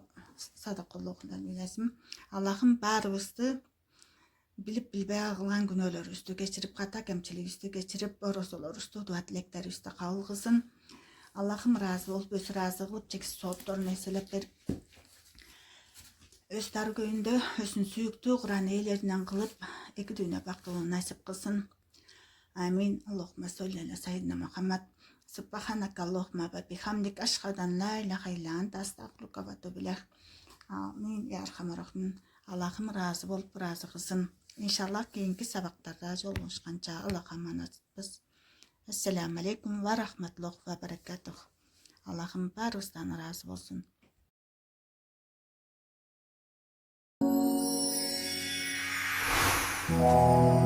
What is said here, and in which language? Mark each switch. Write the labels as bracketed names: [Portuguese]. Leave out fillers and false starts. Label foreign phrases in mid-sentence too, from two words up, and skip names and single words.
[Kyrgyz] Аллахым баарыбызды билип билбей кылган күнөөлөрүбүздү кечирип, ката кемчилигибизди кечирип, орозолорубузду, дуа тилектерибизди кабыл кылсын. Аллахым ыраазы болуп, өзү ыраазы кылып, чексиз соопторун эселеп берип, өз даргөйүндө өзүнүн сүйүктүү Куран ээлеринен кылып, эки дүйнө бактылыгын насип кылсын. Амин. [Arabic] اللهم صل على سيدنا محمد سبحانك اللهم وبحمدك أشهد أن لا إله إلا أنت أستغفرك وأتوب إليك. آمين يا أرحم الراحمين. [Kyrgyz] Аллахым ыраазы болуп, ыраазы кылсын. Иншаллах кийинки сабактарда жолугушканча Аллахка аманатпыз. [Arabic] السلام عليكم ورحمة الله وبركاته. [Kyrgyz] Аллахым баарыбыздан ыраазы болсун.